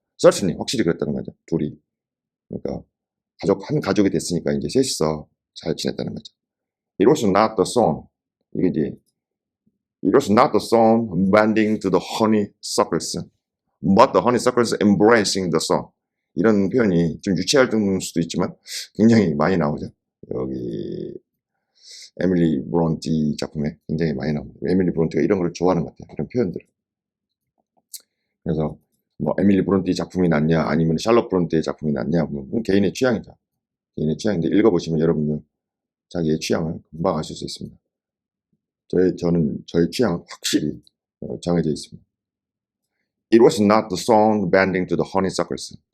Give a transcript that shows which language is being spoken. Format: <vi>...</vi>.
<en>Certainly,</en> <ko>확실히 그랬다는 거죠. 둘이. 그러니까 한 가족이 됐으니까 이제 셋이서 잘 지냈다는 거죠.</ko> <en>It was not the song.</en> <ko>이게 이제</ko> <en>It was not the song bending to the honeysuckles, but the honeysuckles embracing the song.</en> <ko>이런 표현이 좀 유치할 수도 있지만 굉장히 많이 나오죠. 여기 에밀리 브론티 작품에 굉장히 많이 나옵니다. 에밀리 브론티가 이런 걸 좋아하는 것 같아요. 이런 표현들. 그래서 뭐 에밀리 브론티 작품이 낫냐 아니면 샬롯 브론티의 작품이 낫냐, 뭐 개인의 취향이죠. 개인의 취향인데 읽어보시면 여러분들 자기의 취향을 금방 아실 수 있습니다. 저는 저의 취향은 확실히 정해져 있습니다.</ko> <en>It was not the song bending to the honeysuckles.</en>